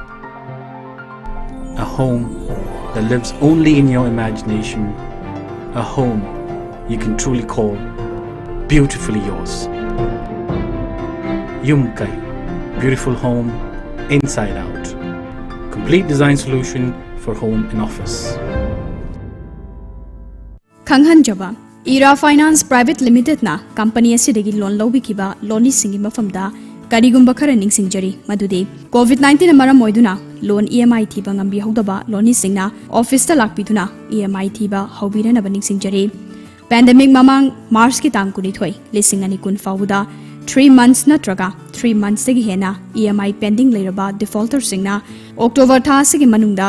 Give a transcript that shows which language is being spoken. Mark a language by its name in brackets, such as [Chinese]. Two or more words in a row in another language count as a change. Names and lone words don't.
[English] A home that lives only in your imagination, a home you can truly call beautifully yours. Yumkai, beautiful home inside out. Complete design solution for home and office. [Manipuri] Khanghanjaba Ira Finance Private Limited na company asidagi loan lawbikiba loni singi mafamda karigumba khara ningsingjari madude COVID-19 amara moiduna [English] loan EMI [Manipuri] thiba ngambi hodaba loni singna office ta lakpiduna EMI thiba hobirana baningsingjari. Pandemic mamang March ki tang kuni thoi lising ani kun fawuda 3 months natraga 3 months tagi hena [English] EMI pending [Manipuri] leiraba defaulter singna October tha sigi manungda